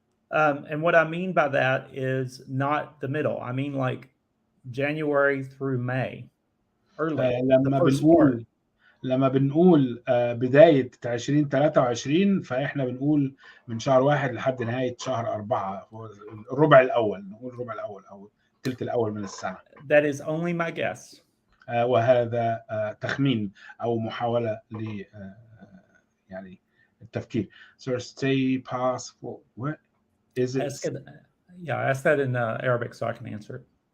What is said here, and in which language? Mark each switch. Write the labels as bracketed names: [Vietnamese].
[English] And what I mean by that is not the middle. I mean like January through May. Early. [Arabic] لما بنقول بداية 2023 فإحنا بنقول من شهر 1 لحد نهاية شهر 4 الربع الأول، نقول الربع الأول أو الثلث الأول من السنة. [English] That is only my guess. [Arabic] وهذا تخمين أو محاولة ل يعني التفكير. [English] So stay possible. What is it? Ask that in Arabic so I can answer it.